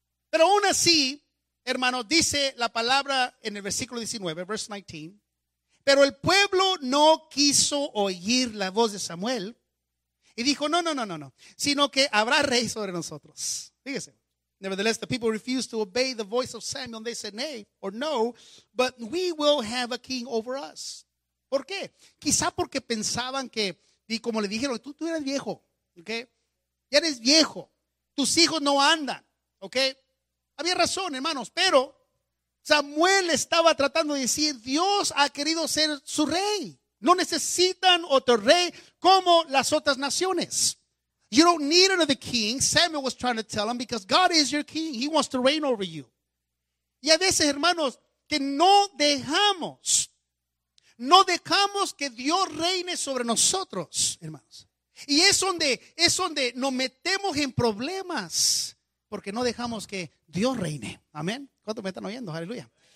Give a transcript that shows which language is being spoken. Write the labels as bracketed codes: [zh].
[es] Pero aún así, hermano, dice la palabra en el versículo 19, verse 19. Pero el pueblo no quiso oír la voz de Samuel. Y dijo, no. Sino que habrá rey sobre nosotros. Fíjese. [en] Nevertheless, the people refused to obey the voice of Samuel. They said, nay, or no, but we will have a king over us. [es] ¿Por qué? Quizá porque pensaban que, y como le dijeron, tú eres viejo, ¿ok? Ya eres viejo, tus hijos no andan, ¿ok? Había razón, hermanos, pero Samuel estaba tratando de decir, Dios ha querido ser su rey. No necesitan otro rey como las otras naciones. [en] You don't need another king, Samuel was trying to tell him, because God is your king, he wants to reign over you. [es] Y a veces, hermanos, que no dejamos que Dios reine sobre nosotros, hermanos. Y es donde nos metemos en problemas, porque no dejamos que Dios reine. Amén. ¿Cuántos me están oyendo? Aleluya.